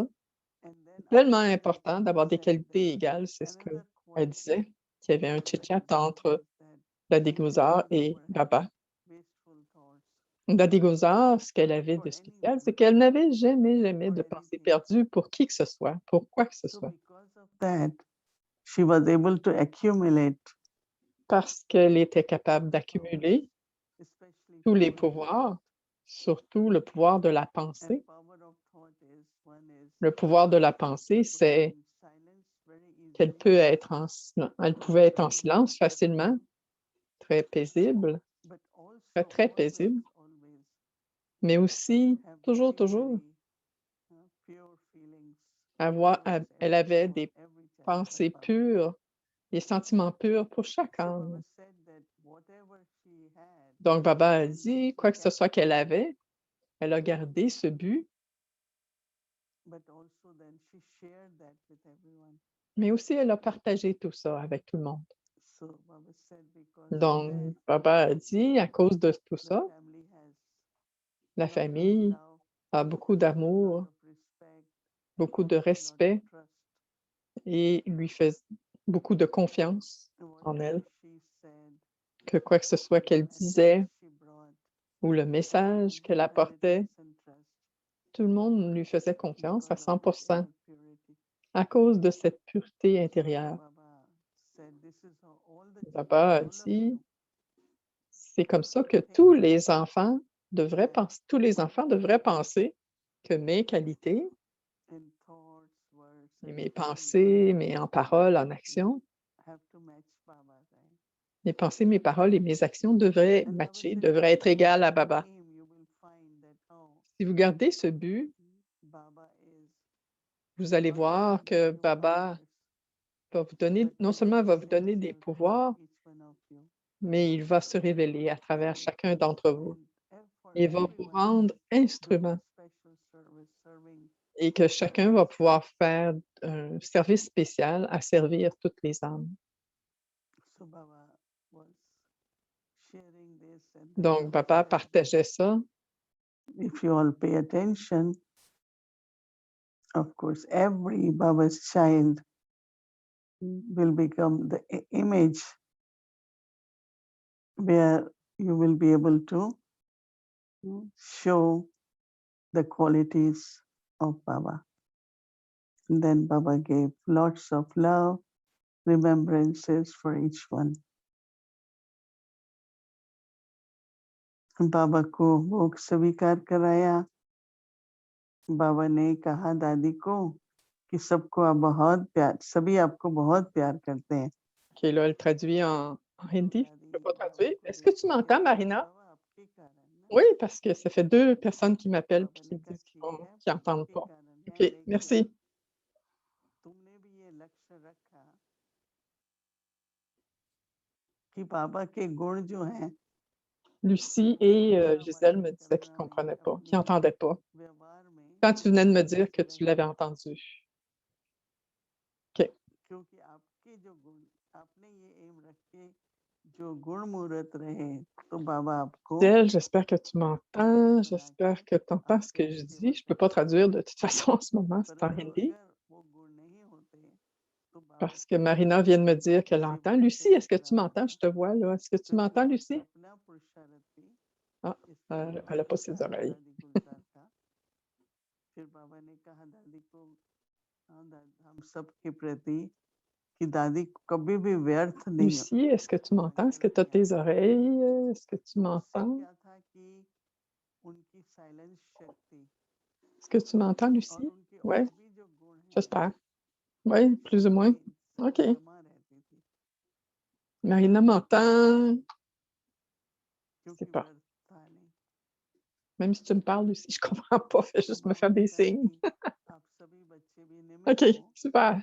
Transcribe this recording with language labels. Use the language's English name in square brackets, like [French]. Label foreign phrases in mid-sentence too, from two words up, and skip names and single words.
[French] C'est tellement important d'avoir des qualités égales, c'est ce qu'elle disait, qu'il y avait un chit-chat entre Dadi Gulzar et Baba. Dadi Gulzar, ce qu'elle avait de spécial, c'est qu'elle n'avait jamais de pensée perdue pour qui que ce soit, pour quoi que ce soit. [English] She was able to accumulate. [French] Parce qu'elle était capable d'accumuler tous les pouvoirs, surtout le pouvoir de la pensée. Le pouvoir de la pensée, c'est qu'elle pouvait être en silence facilement, très paisible, très paisible, mais aussi, toujours, elle avait des pensées pures, les sentiments purs pour chaque So âme. [English] Baba said that whatever she had, [French] Donc, Baba a and dit, she quoi que ce kept soit qu'elle it, avait, elle a gardé ce but, [English] but also then she shared that with everyone. [French] mais aussi elle a partagé tout ça avec tout le monde. [English] So Baba said because of Donc, that, [French] Baba a dit, à cause de tout the ça, [English] family has la lot of famille love, [French] a beaucoup lot d'amour, [English] of respect, [French] beaucoup de [English] lot of respect trust. [French] et lui fait beaucoup de confiance en Whatever elle, [English] she said, [French] que quoi que ce soit qu'elle message disait [English] she brought, [French] ou le message qu'elle apportait, [English] inheritance and trust, [French] tout le monde lui faisait confiance à [English] because of this 100% inner purity. [French] à cause de cette pureté So intérieure. [English] Baba said, this is how all the [French] Baba a [English] children, all of dit, you, [French] c'est comme ça que think tous les enfants devraient that penser, tous les my enfants devraient penser que mes qualités [English] in thoughts, words, et and mes deed [French] pensées, mes en paroles, en action, [English] have to match Baba, right? [French] mes pensées, mes paroles et mes actions devraient [English] And Baba matcher, said, [French] devraient être égales à Baba. [English] aim, you will find that [French] Si vous gardez ce but, [English] Baba is [French] vous allez not voir only que [English] giving you Baba powers, [French] va vous donner, but non he seulement va vous reveal donner des [English] himself in pouvoirs, each one of you. [French] mais il va se révéler à travers chacun d'entre vous. For Il va vous everyone, rendre doing instrument [English] a special service, serving [French] et que chacun va pouvoir faire un service spécial à servir toutes les âmes. [English] So Baba was sharing this, and then Donc, Baba Baba said, [French] partageait ça. [English] if you all pay attention, of course, every Baba's child will become the image where you will be able to show the qualities of Baba. And then Baba gave lots of love, remembrances for each one. [Hindi] बाबा को भोग स्वीकार कराया। बाबा ने कहा दादी को कि सबको आप बहुत प्यार, सभी आपको बहुत प्यार करते हैं। [French] OK, là, elle traduit en hindi. Je ne peux pas traduire. Est-ce que tu m'entends, Marina? Oui, parce que ça fait 2 personnes qui m'appellent et qui me disent qu'ils n'entendent pas. OK, merci. [Hindi] तुमने भी ये लक्ष्य रखा कि बाबा के गुण जो हैं [French] Lucie et Gisèle me disaient qu'ils ne comprenaient pas, qu'ils n'entendaient pas. Quand tu venais de me dire que tu l'avais entendu. OK. [Hindi] क्योंकि आपके जो गुण, आपने ये एम रख के जो गुण मूर्त रहे, तो बाबा आपको [French] Gisèle, j'espère que tu m'entends. J'espère que tu entends ce que je dis. Je ne peux pas traduire de toute façon en ce moment, c'est en hindi. [Hindi] वो गुण नहीं होते तो बाबा [French] Parce que Marina vient de me dire qu'elle entend. Lucie, est-ce que tu m'entends? Je te vois là. Est-ce que tu m'entends, Lucie? [Hindi] अपना पुरुषार्थ थी Ah, इसलिए [French] elle n'a pas ses oreilles. [Hindi] दादी गुलजार का फिर बाबा ने कहा दादी को हम सबके प्रति कि दादी कभी भी व्यर्थ नहीं हो। [French] Lucie, est-ce que tu m'entends? Est-ce que tu as tes oreilles? Est-ce que tu [Hindi] उससे [French] m'entends? [Hindi] क्या था कि उनकी साइलेंस शक्ति [French] Est-ce que tu m'entends, [Hindi] और [French] Lucie? [Hindi] उनके [French] Oui, [Hindi] और भी जो गुण हैं [French] j'espère. Oui, plus ou moins. OK. [Hindi] जमा रहती थी [French] Marina m'entend. Je sais [Hindi] क्योंकि [French] pas. [Hindi] व्यर्थ था नहीं। [French] Même si tu me parles, Lucie, je comprends pas. Fais juste me faire [Hindi] बाबा ने [French] des [Hindi] कहा [French] signes. [Hindi] कि आप सभी बच्चे भी निमित्त [French] OK, [Hindi] हो [French] super.